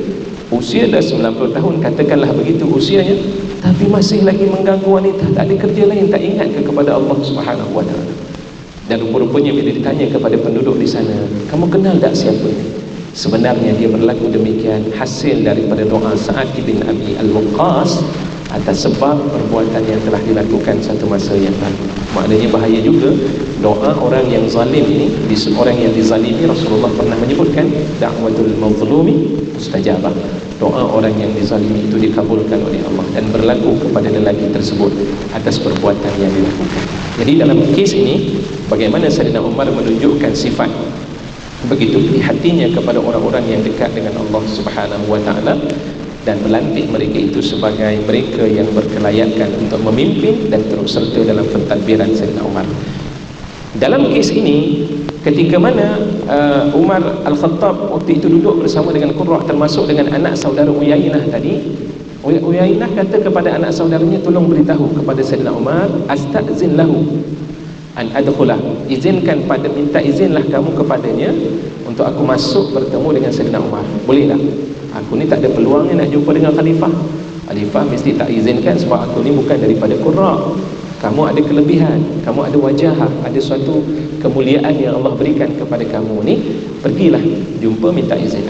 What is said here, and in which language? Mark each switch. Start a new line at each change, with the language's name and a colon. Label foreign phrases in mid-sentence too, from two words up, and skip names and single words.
Malay: Usia dah 90 tahun, katakanlah begitu usianya, tapi masih lagi mengganggu wanita, tak ada kerja lain, tak ingat ke kepada Allah
Arabic: سبحانه وتعالى.
Malay: Dan rupa-rupanya bila ditanya kepada penduduk di sana, kamu kenal tak siapa ini? Sebenarnya dia berlaku demikian hasil daripada doa Sa'ad bin Abi Al-Waqqas atas sebab perbuatan yang telah dilakukan satu masa yang lalu. Maknanya bahaya juga doa orang yang zalim ini. Orang yang dizalimi, Rasulullah pernah menyebutkan
Arabic: دعوة المظلوم مستجابة.
Malay: Doa orang yang dizalimi itu dikabulkan oleh Allah dan berlaku kepada lelaki tersebut atas perbuatan yang dilakukan. Jadi dalam kes ini, bagaimana Sayyidina Umar menunjukkan sifat begitu hatinya kepada orang-orang yang dekat dengan Allah
Arabic: سبحانه وتعالى,
Malay: dan melantik mereka itu sebagai mereka yang berkelayakan untuk memimpin dan terus serta dalam pentadbiran Sayyidina Umar. Dalam kes ini, ketika mana Umar Al-Khattab waktu itu duduk bersama dengan Qurra, termasuk dengan anak saudara Uyainah tadi, Uyainah kata kepada anak saudaranya, tolong beritahu kepada Sayyidina Umar,
Arabic: استأذن له أن أدخل,
Malay: izinkan pada, minta izinlah kamu kepadanya untuk aku masuk bertemu dengan Sayyidina Umar. Boleh tak? Aku ni tak ada peluang ni nak jumpa dengan khalifah. Khalifah mesti tak izinkan sebab aku ni bukan daripada Qurra. Kamu ada kelebihan, kamu ada wajah, ada suatu kemuliaan yang Allah berikan kepada kamu ni, pergilah jumpa minta izin.